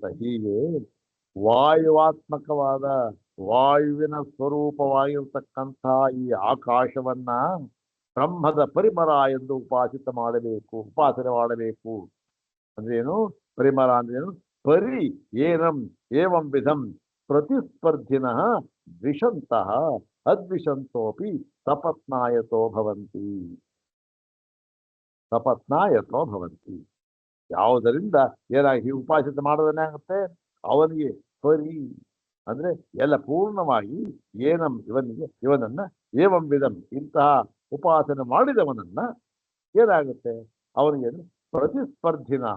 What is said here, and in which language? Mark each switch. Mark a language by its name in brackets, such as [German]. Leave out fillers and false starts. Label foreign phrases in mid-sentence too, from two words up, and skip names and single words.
[Kannada] ಹೀಗೆ ವಾಯುವಾತ್ಮಕವಾದ ವಾಯುವಿನ ಸ್ವರೂಪವಾಗಿರ್ತಕ್ಕಂಥ ಈ ಆಕಾಶವನ್ನ ಬ್ರಹ್ಮದ ಪರಿಮರ ಎಂದು ಉಪಾಸನೆ ಮಾಡಬೇಕು. ಅಂದ್ರೇನು? ಪರಿಮರ ಅಂದ್ರೇನು? [Sanskrit] ಪರಿ ಏನಂ ಏವಂ ವಿಧಂ ಪ್ರತಿಸ್ಪರ್ಧಿನಃ ದ್ವಿಷಂತಃ ಅದ್ವಿಷಂತೋಪಿ ಸಪತ್ನಾಯತೋ ಭವಂತಿ. ಸಪತ್ನಾಯತೋ ಭವಂತಿ. [Kannada] ಯಾವುದರಿಂದ ಏನಾಗಿ ಉಪಾಸನೆ ಮಾಡೋದನ್ನೇ ಅವನಿಗೆ ಪರಿ ಅಂದ್ರೆ ಎಲ್ಲ ಪೂರ್ಣವಾಗಿ ಏನಂ ಇವನನ್ನ [Sanskrit] ಏವಂ ವಿಧಂ [Kannada] ಇಂತಹ ಉಪಾಸನೆ ಮಾಡಿದವನನ್ನ ಏನಾಗುತ್ತೆ? ಅವನಿಗೆ ಪ್ರತಿಸ್ಪರ್ಧಿನಃ.